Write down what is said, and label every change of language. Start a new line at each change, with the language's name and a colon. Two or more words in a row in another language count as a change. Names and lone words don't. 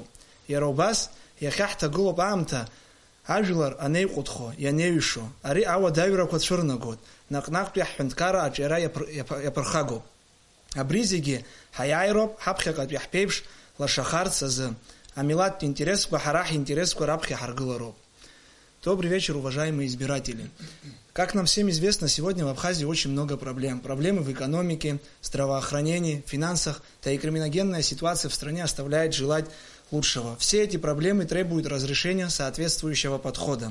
Abkhazian: Иара убас, иахьа ҳҭагылоуп аамҭа ажәлар анеиҟәыҭхо, ианеиҩшо, ари ауадаҩрақәа цәырнагоит, наҟ-наҟтәи ҳҳәынҭқарра аҿиара иаԥырхагоуп. Абри зегьы ҳаиааироуп ҳаԥхьаҟатәи ҳԥеиԥш лашахарц азы. Амилаттә интересқәа ҳара ҳинтересқәа раԥхьа ҳаргылароуп.
Russian: Добрый вечер, уважаемые избиратели. Как нам всем известно, сегодня в Абхазии очень много проблем. Проблемы в экономике, здравоохранении, финансах, да и криминогенная ситуация в стране оставляет желать лучшего. Все эти проблемы требуют разрешения соответствующего подхода.